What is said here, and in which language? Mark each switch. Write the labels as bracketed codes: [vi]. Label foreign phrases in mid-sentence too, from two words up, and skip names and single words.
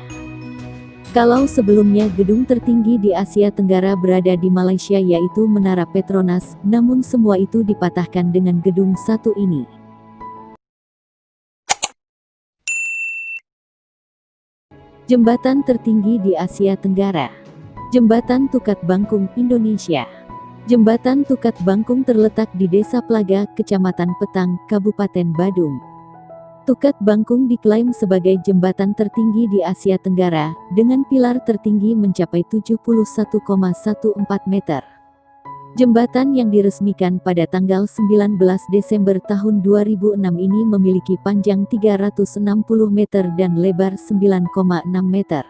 [id] Kalau sebelumnya gedung tertinggi di Asia Tenggara berada di Malaysia yaitu Menara Petronas, namun semua itu dipatahkan dengan gedung satu ini. Jembatan tertinggi di Asia Tenggara. Jembatan Tukat Bangkung, Indonesia. Jembatan Tukat Bangkung terletak di Desa Plaga, Kecamatan Petang, Kabupaten Badung. Tukat Bangkung diklaim sebagai jembatan tertinggi di Asia Tenggara, dengan pilar tertinggi mencapai 71,14 meter. Jembatan yang diresmikan pada tanggal 19 Desember tahun 2006 ini memiliki panjang 360 meter dan lebar 9,6 meter.